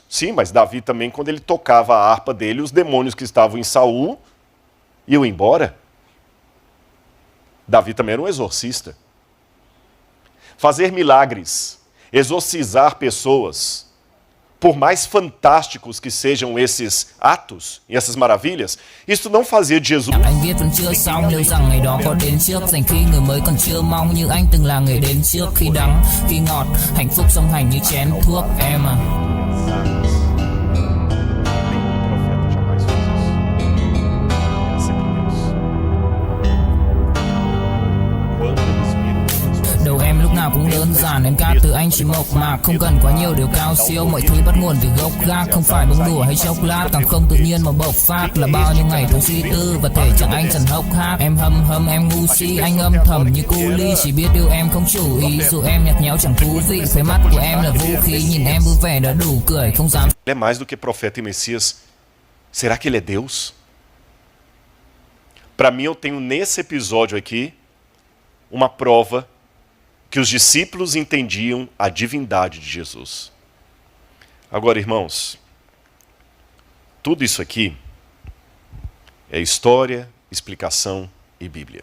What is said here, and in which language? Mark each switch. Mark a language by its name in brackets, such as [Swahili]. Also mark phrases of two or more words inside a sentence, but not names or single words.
[Portuguese] Sim, mas Davi também, quando ele tocava a harpa dele, os demônios que estavam em Saul iam embora. Davi também era um exorcista. Fazer milagres, exorcizar pessoas, por mais fantásticos que sejam esses atos e essas maravilhas, isso não fazia de Jesus [Vietnamese] Anh viết vẫn chưa xong, liệu rằng ngày đó có đến trước, dành khi người mới còn chưa mong, như anh từng là người đến trước, khi đắng, khi ngọt, hạnh phúc song hành như chén thuốc em à. Đầu em lúc nào cũng đơn giản, em ca từ anh chỉ mộc mạc, không cần quá nhiều điều cao siêu, mọi thứ bắt nguồn từ gốc gác, không phải bông đùa hay chốc lát, càng không tự nhiên mà bộc phát, là bao nhiêu ngày tôi suy tư và thể chẳng anh dần hốc hác. Em hâm em ngu si, anh âm thầm như cu ly, chỉ biết yêu em không chủ ý, dù em nhạt nhẽo chẳng thú vị, khóe mắt của em là vũ khí, nhìn em vui vẻ đã đủ cười, không dám. [Portuguese] Ele é mais do que profeta e Messias. Será que ele é Deus? Para mim, eu tenho nesse episódio aqui uma prova que os discípulos entendiam a divindade de Jesus. Agora, irmãos, tudo isso aqui é história, explicação e Bíblia.